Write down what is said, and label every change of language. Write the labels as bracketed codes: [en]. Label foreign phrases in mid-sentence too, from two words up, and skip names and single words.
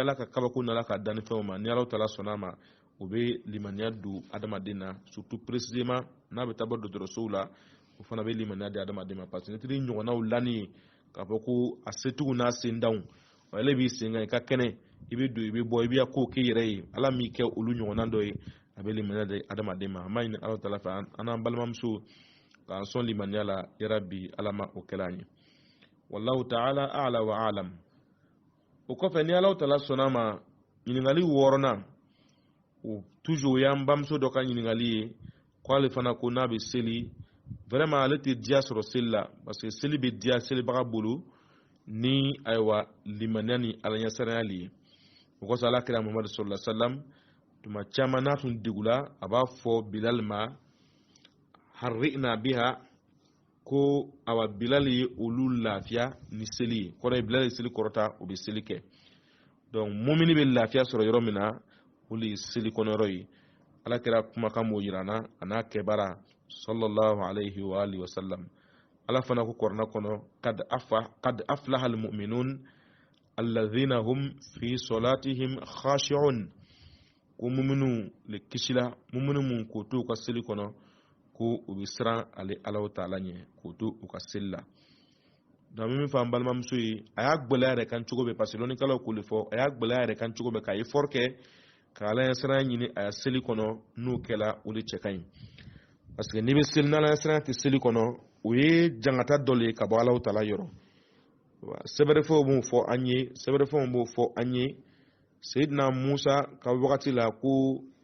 [bm] ala ka kabako n'ala ka danni fɛnw ma ni Alahu taala sɔnna a ma o bɛ limaniya don adamaden na [fr] surtout précisément [bm] n'a bɛ taa bɔ dɔgɔtɔrɔsow la o fana bɛ limaniya di adamaden ma parce que ni tiri ɲɔgɔnnaw lanni ye k'a fɔ ko a setigiw n'a sendanw ale b'i sen kan i ka kɛnɛ i bɛ don i bɛ bɔ i bɛ ko k'i yɛrɛ ye ala m'i kɛ olu ɲɔgɔnna dɔ ye a bɛ limaniya di adamaden ma an b'a ɲini Alahu taala fɛ an n'an balimamuso k'an sɔn limaniya la yarabi ala ma o kɛla an ye [ar] والله تعالى أعلى وأعلم [bm] o kɔfɛ ni Alahu taala sɔnna ma ɲininkali 6nan o toujours y'an bamuso dɔ ka ɲininkali ye k'ale fana ko n'a bɛ seli vraiment ale tɛ diya sɔrɔ seli la parce que seli bɛ diya selibaga bolo ni ayiwa limaniya ni alaɲɛsiranyali ye o kɔsɔn alakira Muhamadu [ar] صلى الله عليه وسلم [bm] tuma caman n'a tun degula a b'a fɔ Bilal ma [ar] أرحنا بها [bm] ko awa Bilal ye olu lafiya ni seli ye kɔrɔ ye Bilal ye seli kɔrɔta o bɛ seli kɛ donc mumini bɛ lafiya sɔrɔ yɔrɔ min na o de ye seli kɔnɔyɔrɔ ye alakira kumakan m'o yira an na a n'a kɛbara [ar] صلى الله عليه وآله وسلم [bm] ala fana ko kɔrɔna kɔnɔ [ar] قد أفلح المؤمنون الذين هم في صلاتهم خاشعون [bm] ko muminu le kisila muminu mun ko to ka seli kɔnɔ ko u bɛ siran ale Alahu taala ɲɛ ko to u ka seli la donc min fɔ an balimamuso ye a y'a gbɛlɛya yɛrɛ kan cogo bɛɛ parce que lɔnnikɛlaw k'o de fɔ a y'a gbɛlɛya yɛrɛ kan cogo bɛɛ k'a effort kɛ ka alaɲɛsiranya ɲini a ya seli kɔnɔ n'o kɛla o de cɛ ka ɲi parce que n'i bɛ seli n'alaɲɛsiranya tɛ seli kɔnɔ o ye jangata dɔ le ye ka bɔ Alahu taala yɔrɔ sɛbɛrɛfɛnw b'o fɔ an ye sɛbɛrɛfɛnw b'o fɔ an ye Seyidina Musa ka wagati la ko